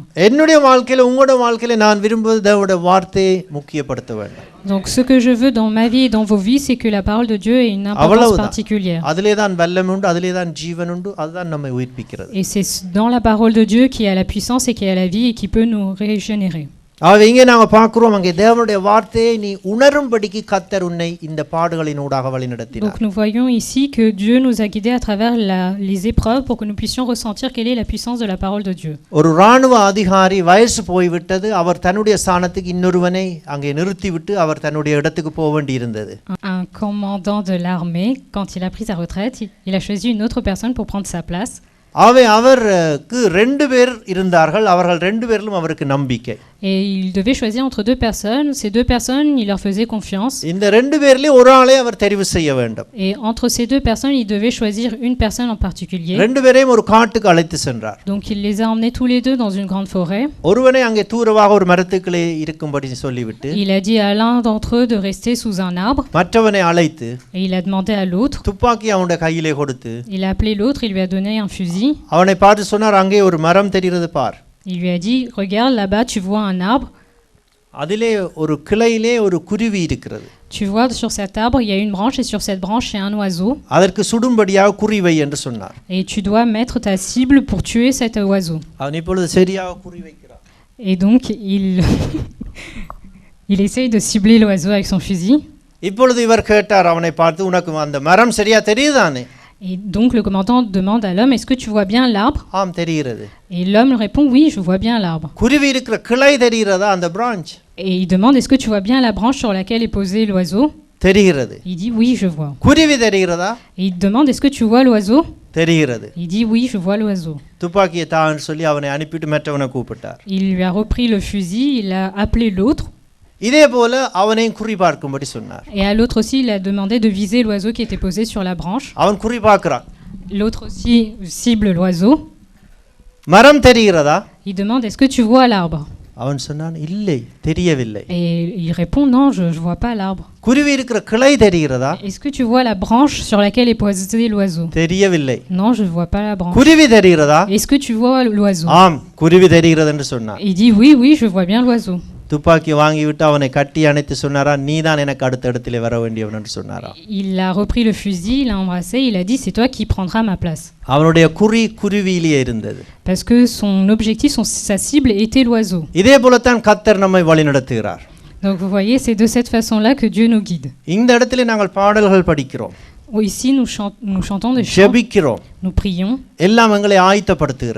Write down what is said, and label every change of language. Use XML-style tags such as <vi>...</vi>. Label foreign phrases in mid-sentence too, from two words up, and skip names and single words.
<ta>என்னுடைய வாழ்க்கையில உங்களுடைய வாழ்க்கையில நான் விரும்புவது தேவனுடைய வார்த்தையை முக்கியப்படுத்த வேண்டும்.</ta> <fr>Donc ce que je veux dans ma vie et dans vos vies, c'est que la parole de Dieu ait une importance particulière.</fr> <ta>அதிலே தான் வல்லமை உண்டு, அதிலே தான் ஜீவன் உண்டு, அதுதான் நம்மை உயிர்ப்பிக்கிறது.</ta> <fr>Et c'est dans la parole de Dieu qu'il y a la puissance et qu'il y a la vie et qui peut nous régénérer.</fr> <ta>ஆக இங்கே நாங்க பார்க்கிறோம், அங்கே தேவனுடைய வார்த்தையை நீ உணரும்படிக்கு கர்த்தர் உன்னை இந்த பாடுகளின் ஊடாக வழிநடத்தினார்.</ta> <fr>Donc nous voyons ici que Dieu nous a guidés à travers les épreuves pour que nous puissions ressentir quelle est la puissance de la parole de Dieu.</fr> <ta>ஒரு ராணுவ அதிகாரி வயசு போய்விட்டது, அவர் தன்னுடைய ஸ்தானத்துக்கு இன்னொருவனை அங்கே நிறுத்திவிட்டு அவர் தன்னுடைய இடத்துக்கு போக வேண்டியிருந்தது.</ta> <fr>Un commandant de l'armée, quand il a pris sa retraite, il a choisi une autre personne pour prendre sa place.</fr> <ta>அவருக்கு 2 பேர் இருந்தார்கள், அவர்கள் 2 பேரிலும் அவருக்கு நம்பிக்கை.</ta> <fr>Et il devait choisir entre 2 personnes. Ces 2 personnes, il leur faisait confiance.</fr> <ta>இந்த 2 பேர்லயே ஒரு ஆளை அவர் தெரிவு செய்ய வேண்டும்.</ta> <fr>Et entre ces 2 personnes, il devait choisir une personne en particulier.</fr> <ta>2 பேரையும் ஒரு காட்டுக்கு அழைத்து சென்றார்.</ta> <fr>Donc il les a emmenés tous les deux dans une grande forêt.</fr> <ta>ஒருவனை அங்கே தூரமாக ஒரு மரத்துக்குள்ளே இருக்கும்படி சொல்லிவிட்டு</ta> <fr>Il a dit à l'un d'entre eux de rester sous un arbre.</fr> <ta>மற்றவனை அழைத்து</ta> <fr>Et il a demandé à l'autre.</fr> <ta>துப்பாக்கி அவனுடைய கையிலே கொடுத்து</ta> <fr>Il a appelé l'autre, il lui a donné un fusil.</fr> <ta>அவனை பார்த்து சொன்னார், அங்கே ஒரு மரம் தெரிகிறது பார்.</ta> <fr>Il lui a dit, regarde là-bas, tu vois un arbre.</fr> <ta>அதிலே ஒரு கிளையிலே ஒரு குருவி இருக்கிறது.</ta> <fr>Tu vois sur cet arbre, il y a une branche et sur cette branche, il y a un oiseau.</fr> <ta>அதற்கு சுடும்படியாக குறிவை என்று சொன்னார்.</ta> <fr>Et tu dois mettre ta cible pour tuer cet oiseau.</fr> <ta>அவன் இப்பொழுது சரியாக குறி வைக்கிறான்.</ta> <fr>Et donc il essaye de cibler l'oiseau avec son fusil.</fr> <ta>இப்பொழுது இவர் கேட்டார் அவனை பார்த்து, உனக்கு அந்த மரம் சரியா தெரியுதானே?</ta> <fr>Et donc le commandant demande à l'homme, est-ce que tu vois bien l'arbre?</fr> <ta>ஆம் தெரிகிறது.</ta> <fr>Et l'homme répond, oui, je vois bien l'arbre.</fr> <ta>குருவி இருக்கிற கிளை தெரிகிறதா, அந்த branch?</ta> <fr>Et il demande, est-ce que tu vois bien la branche sur laquelle est posé l'oiseau?</fr> <ta>தெரிகிறது.</ta> <fr>Il dit, oui, je vois.</fr> <ta>குருவி தெரிகிறதா?</ta> <fr>Et il demande, est-ce que tu vois l'oiseau?</fr> <ta>தெரிகிறது.</ta> <fr>Il dit, oui, je vois l'oiseau.</fr> <ta>துப்பாக்கியை தான்னு சொல்லி அவனை அனுப்பிட்டு மற்றவனை கூப்பிட்டார்.</ta> <fr>Il lui a repris le fusil, il a appelé l'autre.</fr> <ta>இதே போல அவனையும் குறி பார்க்கும்படி சொன்னார்.</ta> <fr>Et à l'autre aussi, il a demandé de viser l'oiseau qui était posé sur la branche.</fr> <ta>அவன் குறி பார்க்கிறான்.</ta> <fr>L'autre aussi cible l'oiseau.</fr> <ta>மரம் தெரிகிறதா?</ta> <fr>Il demande, est-ce que tu vois l'arbre?</fr> <ta>அவன் சொன்னான், இல்லை தெரியவில்லை.</ta> <fr>Et il répond, non, je vois pas l'arbre.</fr> <ta>குருவி இருக்கிற கிளை தெரிகிறதா?</ta> <fr>Est-ce que tu vois la branche sur laquelle est posé l'oiseau?</fr> <ta>தெரியவில்லை.</ta> <fr>Non, je vois pas la branche.</fr> <ta>குருவி தெரிகிறதா?</ta> <fr>Est-ce que tu vois l'oiseau?</fr> <ta>ஆம் குருவி தெரிகிறது என்று சொன்னான்.</ta> <fr>Il dit, oui, oui, je vois bien l'oiseau.</fr> <ta>துப்பாக்கி வாங்கிவிட்டு அவனை கட்டி அணைத்து சொன்னாரா, நீதான் எனக்கு அடுத்த இடத்திலே வர வேண்டியவன் என்று சொன்னாரா.</ta> <fr>Il a repris le fusil, il l'a embrassé, il a dit, c'est toi qui prendras ma place.</fr> <ta>அவனுடைய குறி குருவியிலே இருந்தது.</ta> <fr>Parce que son objectif, sa cible était l'oiseau.</fr> <ta>இதே போலத்தான் கர்த்தர் நம்மை வழிநடத்துகிறார்.</ta> <fr>Donc vous voyez, c'est de cette façon-là que Dieu nous guide.</fr> <ta>இந்த இடத்திலே நாங்கள் பாடல்கள் படிக்கிறோம்.</ta> <fr>Ici, nous chantons des chants,</fr> <ta>ஜெபிக்கிறோம்.</ta> <fr>nous prions.</fr> <ta>எல்லாம் எங்களை ஆயத்தப்படுத்துகிறது.</ta>